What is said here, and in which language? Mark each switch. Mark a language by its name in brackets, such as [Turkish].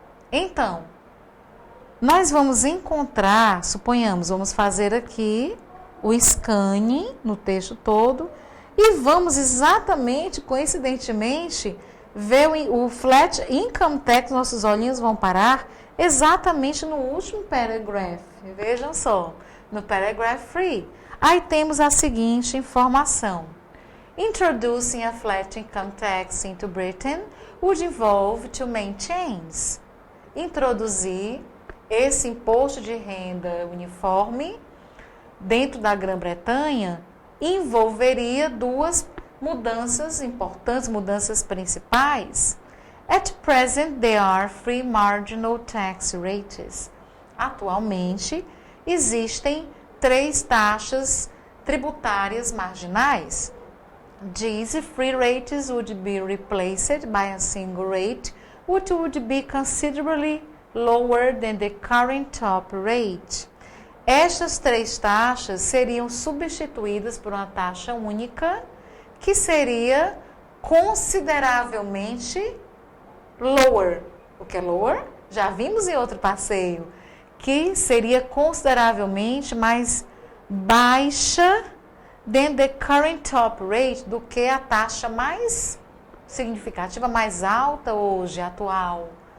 [Portuguese] Então, nós vamos encontrar, suponhamos, vamos fazer aqui o scanning no texto todo e vamos exatamente, coincidentemente, ver o flat income tax, nossos olhinhos vão parar exatamente no último paragraph. Vejam só, no paragraph free. Aí temos a seguinte informação. [English] Introducing a flat income tax into Britain would involve two main changes. [Portuguese] Introduzir esse imposto de renda uniforme dentro da Grã-Bretanha envolveria duas mudanças importantes, mudanças principais. [English] At present, there are three marginal tax rates. [Portuguese] Atualmente, existem 3 taxas tributárias marginais. [English] These three rates would be replaced by a single rate, which would be considerably lower than the current top rate. [Portuguese] Estas 3 taxas seriam substituídas por uma taxa única, que seria consideravelmente lower. O que é lower? Já vimos em outro passeio, que seria consideravelmente mais baixa [English] than the current top rate, [Portuguese] do que a taxa mais significativa, mais alta hoje, atual.